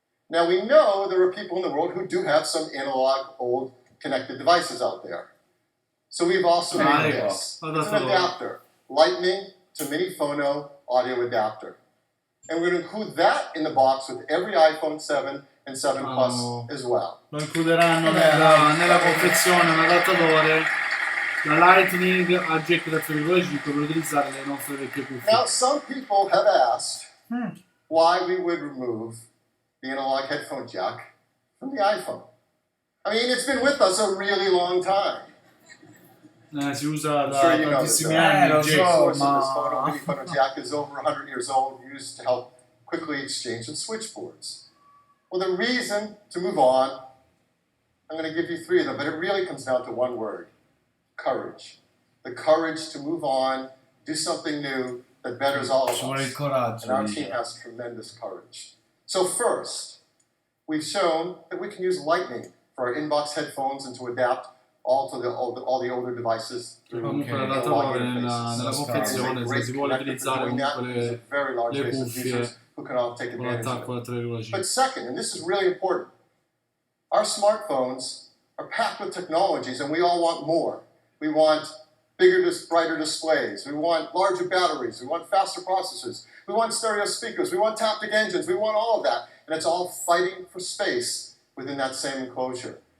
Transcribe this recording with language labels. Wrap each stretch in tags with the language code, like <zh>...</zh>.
<en>Now we know there are people in the world who do have some analog old connected devices out there. So we've also made this. It's an adapter, Lightning to mini phono audio adapter. And we're going to include that in the box with every iPhone 7 and 7 Plus as well.</en> <it>Lo includeranno nella confezione un adattatore da Lightning a jack 3.5 per utilizzare le nostre vecchie cuffie.</it> <en>Now some people have asked why we would remove the analog headphone jack from the iPhone. I mean, it's been with us a really long time.</en> <it>Si usa da</it> <en>Sure you know this,</en> <it>tantissimi anni il</it> <en>the</en> <it>jack.</it> <en>source of this phono, mini phono jack is over 100 years old, used to help quickly exchange and switchboards. Well, the reason to move on, I'm going to give you 3 of them, but it really comes down to one word: courage. The courage to move on, do something new that betters all of us. And our team has tremendous courage. So first, we've shown that we can use Lightning for our inbox headphones and to adapt all the older devices.</en> <it>Comunque l'adattatore nella confezione, se si vuole utilizzare comunque le cuffie con l'attacco da 3.5.</it> <en>But second, and this is really important, our smartphones are packed with technologies and we all want more. We want bigger, brighter displays. We want larger batteries. We want faster processors. We want stereo speakers. We want taptic engines. We want all of that. And it's all fighting for space within that same enclosure.</en>